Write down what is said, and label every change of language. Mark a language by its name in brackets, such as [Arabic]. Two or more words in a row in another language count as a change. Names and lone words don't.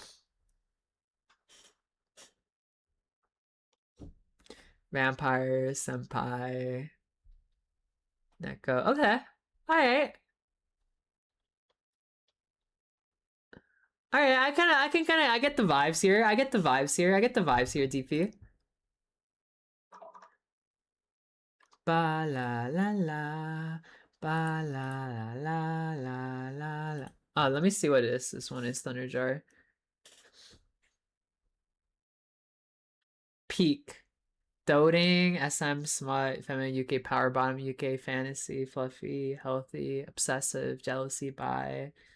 [English] Vampire, senpai, Neko. Okay. Alright. Alright, I get the vibes here. I get the vibes here. I get the vibes here, DP. Ba la la la. Ba la la la la la la. Oh, let me see what it is. This one is Thunderjar. Peak. Doting, SM, smut, feminine, UK, power bottom, UK, fantasy, fluffy, healthy, obsessive, jealousy, bi.